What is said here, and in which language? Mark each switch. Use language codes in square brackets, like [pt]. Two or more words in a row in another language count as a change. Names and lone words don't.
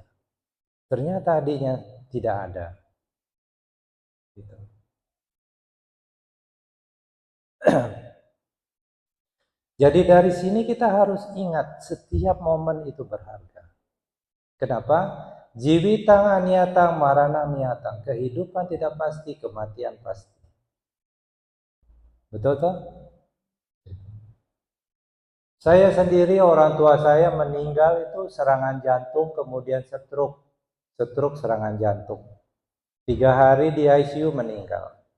[id] Ternyata adiknya tidak ada. Gitu. Jadi dari sini kita harus ingat setiap momen itu berharga. Kenapa? [pi] Jiwitang aniatang marana miatang. [id] Kehidupan tidak pasti, kematian pasti. Betul toh? Saya sendiri, orang tua saya meninggal itu serangan jantung, kemudian stroke. Stroke serangan jantung. 3 hari di ICU meninggal.